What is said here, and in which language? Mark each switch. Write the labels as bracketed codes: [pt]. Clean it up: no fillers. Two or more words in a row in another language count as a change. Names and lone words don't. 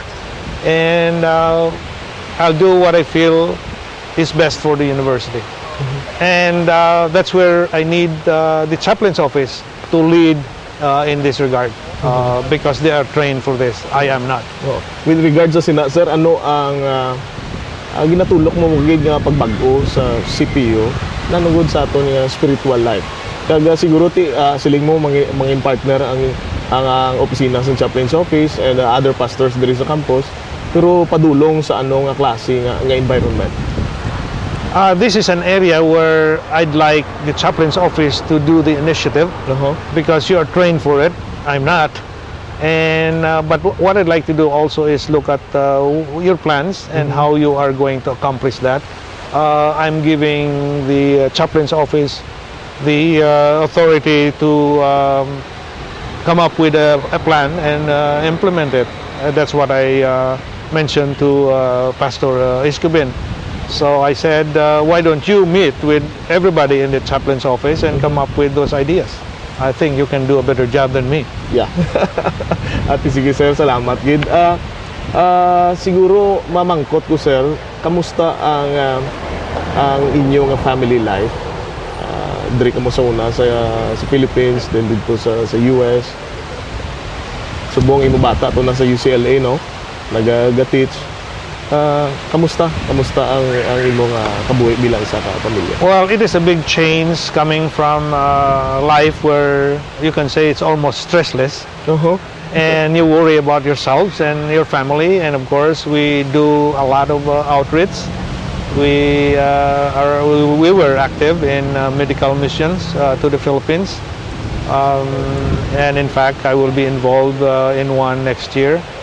[en] And I'll do what I feel is best for the university. And that's where I need the chaplain's office to lead in this regard because they are trained for this. I am not. With regards [hil] sa sir, ano ang ginatulok mo nga pagbago sa CPU nanungod sa aton nga [en] spiritual life? [hil] Kaga siguro siling mo mga partner ang opisina sa [en] chaplain's office and other pastors [hil] diri sa campus, pero padulong sa ano nga klase nga environment. [en] This is an area where I'd like the chaplain's office to do the initiative because you are trained for it. I'm not. And but what I'd like to do also is look at your plans and how you are going to accomplish that. I'm giving the chaplain's office the authority to come up with a plan and implement it. That's what I mentioned to Pastor Iskubin. So I said, why don't you meet with everybody in the chaplain's office and come up with those ideas? I think you can do a better job than me. Yeah. [hil] Ati sige sir, salamat gid. Siguro mamangkot ko sir, kamusta ang inyong family life? Diri ka mo sa una sa Philippines, then dito sa US. Subong imo bata to na sa UCLA, no? Nagaga-teach. Kamusta ang imong kabuhi bilang isa ka pamilya? [en] Well, it is a big change coming from life where you can say it's almost stressless. And you worry about yourselves and your family, and of course we do a lot of outreach. We were active in medical missions to the Philippines, and in fact I will be involved in one next year.